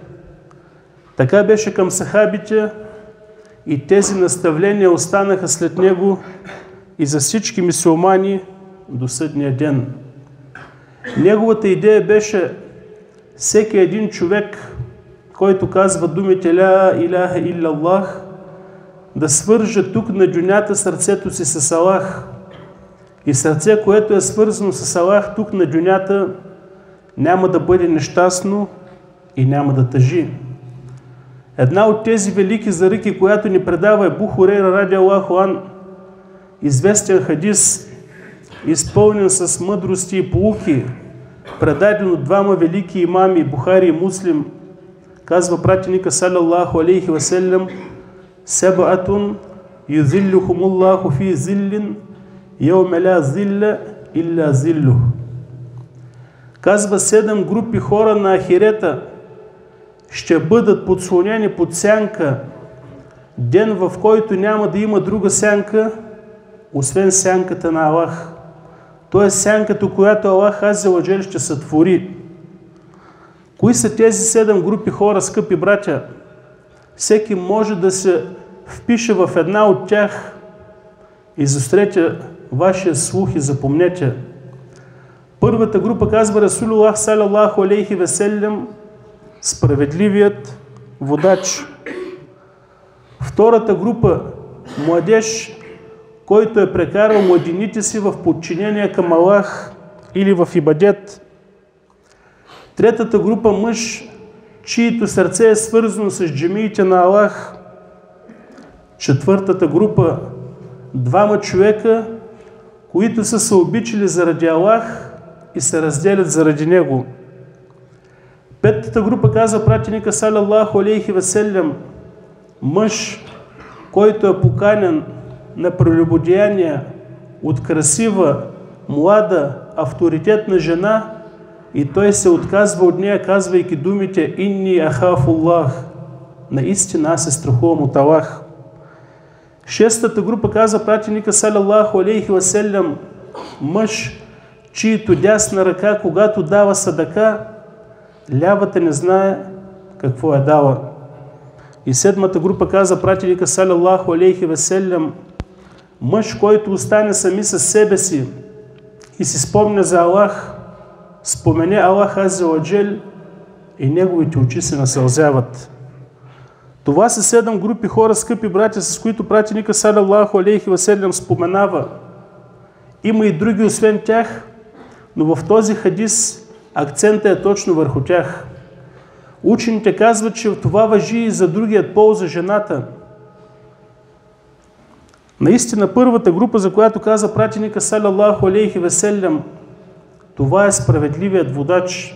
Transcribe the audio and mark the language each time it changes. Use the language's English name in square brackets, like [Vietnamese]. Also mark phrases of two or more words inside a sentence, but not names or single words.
[Bulgarian] Така беше към сахабите и тези наставления останаха след него и за всички мюсюлмани до съдния ден. Неговата идея беше всеки един човек, който казва думите [Arabic] لا إله إلا الله, [Bulgarian] да свърже тук на дюнята сърцето си с Аллах. И сърце, което е свързано с Аллах тук на дюнята, няма да бъде нещастно и няма да тъжи. Една от тези велики заръки, която ни предава Абу Хурейра [Arabic] رضي الله عنه, [Bulgarian] известен хадис, изпълнен с мъдрости и поуки, предаден от двама велики имами, Бухари и Муслим, казва пратеника [Arabic] صلى الله عليه وسلم: سبعة يظلهم الله في ظل يوم لا ظل إلا ظله. [Bulgarian] Казва, 7 групи хора на ахирета ще бъдат подслонени под сянка, ден в който няма да има друга сянка, освен сянката на Аллах. То е сянката, която Аллах [Arabic] عز وجل [Bulgarian] ще сътвори. Кои са тези 7 групи хора, скъпи братя? Всеки може да се впише в една от тях. Изострете вашия слух и запомнете. Първата група, казва Расулуллах [Arabic] صلى الله عليه وسلم, [Bulgarian] справедливият водач. Втората група, младеж, който е прекарал младените си в подчинение към Аллах или в ибадет. Третата група, мъж, чието сърце е свързано с джамиите на Аллах. Четвъртата група, 2 човека, които са се обичали заради Аллах и се разделят заради Него. Петата група, казва пратеника [Arabic] صلى الله عليه وسلم, [Bulgarian] мъж, който е поканен на прелюбодеяние от красива, млада, авторитетна жена и той се отказва от нея, казвайки думите [Arabic] إني أخاف الله, [Bulgarian] наистина аз се страхувам от Аллах. Шестата група, казва пратеника [Arabic] صلى الله عليه وسلم, [Bulgarian] мъж, чието дясна ръка, когато дава садака, лявата не знае какво е дала. И седмата група, каза пратеника [Arabic] صلى الله عليه وسلم, [Bulgarian] мъж, който остане сами със себе си и си спомня за Аллах, спомене Аллах [Arabic] عز وجل [Bulgarian] и неговите очи се насълзяват. Това са 7 групи хора, скъпи братя, с които пратеника [Arabic] صلى الله عليه وسلم [Bulgarian] споменава. Има и други освен тях, но в този хадис акцентът е точно върху тях. Учените казват, че това важи и за другият пол, за жената. Наистина първата група, за която каза пратеника [Arabic] صلى الله عليه وسلم, [Bulgarian] това е справедливият водач.